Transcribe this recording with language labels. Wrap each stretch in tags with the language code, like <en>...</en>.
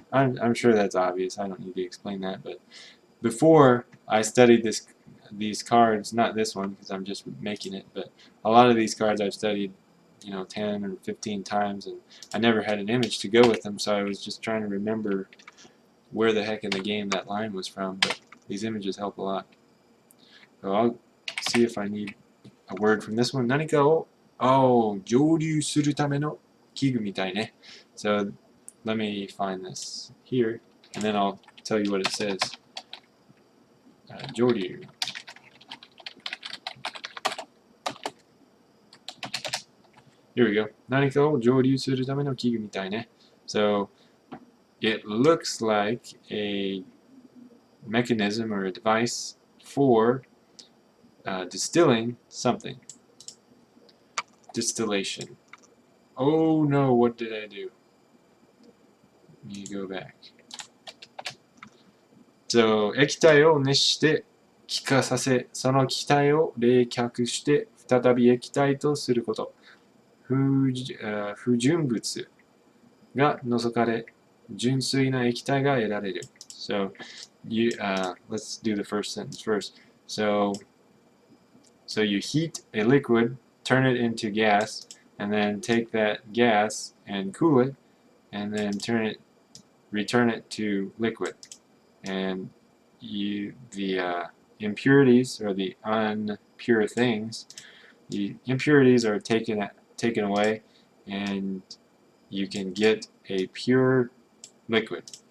<en>I'm sure that's obvious. I don't need to explain that. But before I studied these cards, not this one because I'm just making it, but a lot of these cards I've studied, 10 or 15 times, and I never had an image to go with them. So I was just trying to remember where the heck in the game that line was from. But these images help a lot. So I'll see if I need a word from this one.</en> <ja>何かを蒸留するための器具みたいね.</ja> <en>So let me find this here, and then I'll tell you what it says.</en> <ja>蒸留.</ja> <en>Here we go.</en> <ja>何かを蒸留するための器具みたいね.</ja> <en>So it looks like a mechanism or a device for distilling something. Distillation. Oh no, what did I do? Let me go back.</en> <ja>So, 液体を熱して気化させ、その気体を冷却して再び液体とすること。不純物が除かれ、純粋な液体が得られる。So,</ja> <en>let's do the first sentence first. So you heat a liquid, turn it into gas, and then take that gas and cool it, and then return it to liquid. And the impurities, or the unpure things, the impurities are taken away, and you can get a pure liquid.</en>